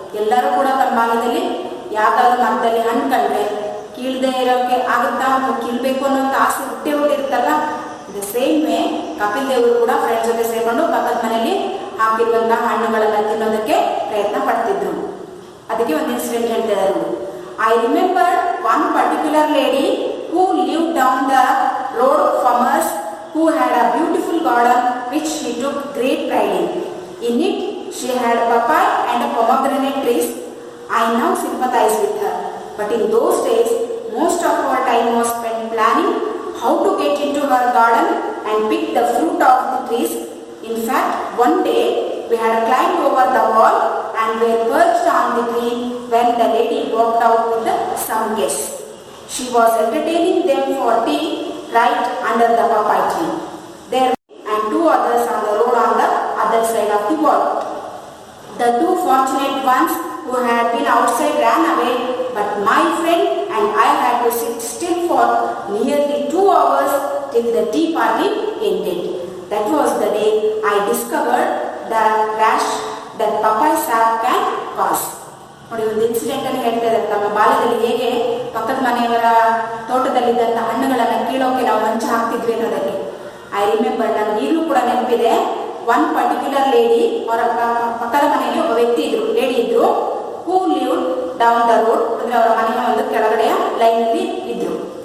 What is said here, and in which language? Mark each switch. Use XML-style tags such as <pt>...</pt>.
<kn>ಎಲ್ಲರೂ ಕೂಡ ತಮ್ಮ ಬಾಲ್ಯದಲ್ಲಿ ಯಾವ್ದಾದ್ರು ಮರದಲ್ಲಿ ಹಣ್ಣು ಕಂಡ್ರೆ ಕೀಳದೆ ಇರೋಕೆ ಆಗುತ್ತಾ, ಕೀಳ್ಬೇಕು ಅನ್ನೋಂಥ ಆಸೆ ಹುಟ್ಟಿರುತ್ತಲ್ಲ. ದ ಸೇಮ್ ವೇ ಕಪಿಲ್ ದೇವರು ಕೂಡ ಫ್ರೆಂಡ್ಸ್ ಜೊತೆ ಸೇರ್ಕೊಂಡು ಪಕ್ಕದ ಮನೆಯಲ್ಲಿ ಹಾಕಿರುವಂತಹ ಹಣ್ಣುಗಳನ್ನು ತಿನ್ನೋದಕ್ಕೆ ಪ್ರಯತ್ನ ಪಡ್ತಿದ್ರು. ಅದಕ್ಕೆ ಒಂದು ಇನ್ಸಿಡೆಂಟ್ ಹೇಳ್ತಿದ್ದಾರೆ.</kn> <en>I remember one particular lady who live down the road from us who had a beautiful garden which she took great pride in. In it she had papaya and pomegranate trees. I now sympathize with her, but in those days most of our time was spent planning how to get into her garden and pick the fruit of the trees. In fact, one day we had climbed over the wall and were perched on the tree when the lady walked out with some guests. She was entertaining them for tea right under the papaya tree. There and two others on the road on the other side of the wall. The two fortunate ones who had been outside ran away, but my friend and I had to sit still for nearly 2 hours till the tea party ended. That was the day I discovered the rash that papaya sap can cause.</en> <kn>ನೋಡಿ, ಒಂದು incident ಅನ್ನು ಹೇಳ್ತಾ ಇದ್ದಾರೆ. ನಮ್ಮ ಬಾಲ್ಯದಲ್ಲಿ ಹೇಗೆ ಪಕ್ಕದ ಮನೆಯವರ ತೋಟದಲ್ಲಿದ್ದಂಥ ಹಣ್ಣುಗಳನ್ನು ಕೀಳೋಕೆ ನಾವು ಮಂಚ ಹಾಕ್ತಿದ್ವಿ ಅನ್ನೋದಕ್ಕೆ</kn> <en>I remember.</en> <kn>ನನಗೆ ಈಗಲೂ ಕೂಡ ನೆನಪಿದೆ.</kn> <en>one particular lady,</en> <kn>ಅವರ ಪಕ್ಕದ ಮನೆಯಲ್ಲಿ ಒಬ್ಬ ವ್ಯಕ್ತಿ ಇದ್ರು, ಲೇಡಿ ಇದ್ರು.</kn> <en>who live down the road,</en> <kn>ಅಂದ್ರೆ ಅವರ ಮನೆಯ ಒಂದು ಕೆಳಗಡೆಯ ಲೈನ್ ಅಲ್ಲಿ ಇದ್ರು.</kn>